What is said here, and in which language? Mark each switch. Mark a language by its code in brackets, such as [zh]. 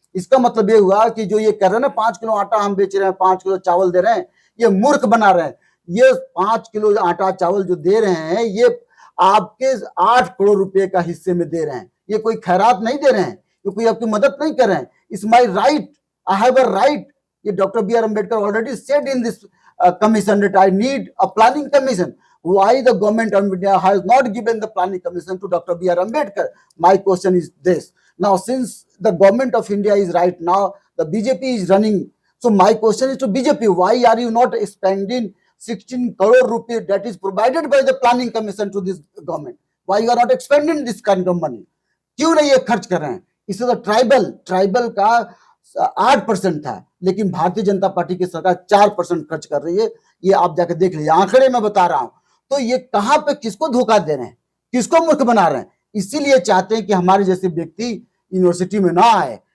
[hi] इसका मतलब ये हुआ कि जो ये कह रहे हैं ना 5 किलो आटा हम बेच रहे हैं, 5 किलो चावल दे रहे हैं, ये मूर्ख बना रहे हैं। ये 5 किलो आटा चावल जो दे रहे हैं ये आपके 8 करोड़ रुपए का हिस्से में दे रहे हैं। ये कोई खैरात नहीं दे रहे हैं, ये कोई आपकी मदद नहीं कर रहे हैं। [en] It's my right, I have a right. [hi] ये doctor B R. [en] Ambedkar already said in this commission that I need a planning commission. Why the government of India has not given the planning commission to Dr. B.R. Ambedkar? My question is this. Now, since the government of India is right now, the BJP is running. So my question is to BJP, why are you not spending 16 crore rupees that is provided by the planning commission to this government? Why you are not expending this kind of money? [hi] क्यों नहीं ये खर्च कर रहे हैं? इससे तो tribal का 8% था, लेकिन भारतीय जनता पार्टी की सरकार 4% खर्च कर रही है। ये आप जाकर देख लीजिए, आंकड़े में बता रहा हूं। तो ये कहां पे किसको धोखा दे रहे हैं, किसको मूर्ख बना रहे हैं? इसीलिए चाहते हैं कि हमारे जैसे व्यक्ति यूनिवर्सिटी में ना आए।